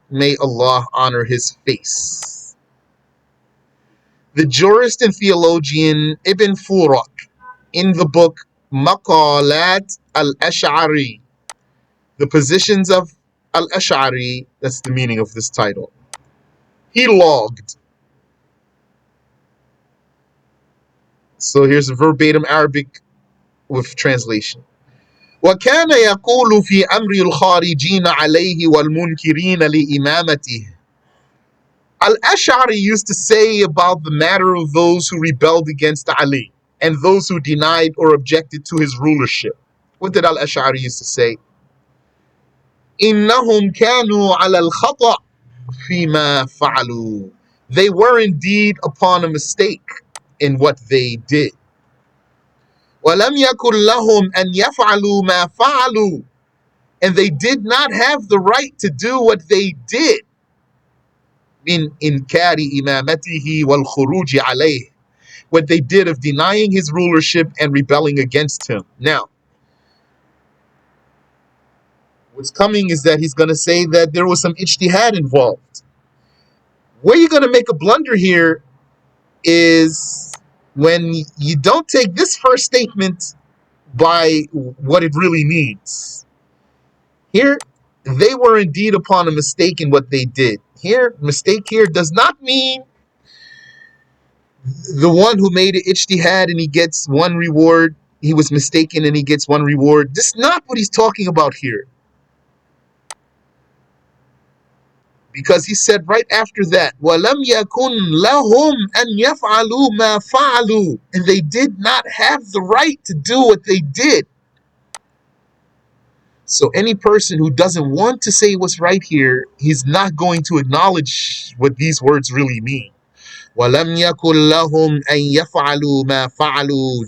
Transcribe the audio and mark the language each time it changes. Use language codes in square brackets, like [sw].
[en] May Allah honor his face. The jurist and theologian Ibn Furak, in the book Maqalat al-Ash'ari, the positions of al-Ash'ari, that's the meaning of this title, he logged. So here's a verbatim Arabic with translation. [ar] وكان يقول في أمر الخارجين عليه والمنكرين لإمامته. [en] Al-Ash'ari used to say about the matter of those who rebelled against Ali and those who denied or objected to his rulership. What did Al-Ash'ari used to say? [ar] إنهم كانوا على الخطأ فيما فعلوا. [en] They were indeed upon a mistake in what they did. [ar] ولم يكن لهم أن يفعلوا ما فعلوا. [en] And they did not have the right to do what they did. [ar] من إنكار إمامته والخروج عليه. [en] What they did of denying his rulership and rebelling against him. Now, what's coming is that he's going to say that there was some ijtihad involved. Where you're going to make a blunder here is when you don't take this first statement by what it really means. Here, they were indeed upon a mistake in what they did. Here, mistake here does not mean the one who made it ijtihad and he gets one reward, he was mistaken and he gets one reward. This is not what he's talking about here. Because he said right after that, [ar] وَلَمْ يَكُنْ لَهُمْ أَنْ يَفْعَلُوا مَا فَعَلُوا. [en] And they did not have the right to do what they did. So any person who doesn't want to say what's right here, he's not going to acknowledge what these words really mean. [ar] وَلَمْ يَكُنْ لَهُمْ أَنْ يَفْعَلُوا مَا فَعَلُوا.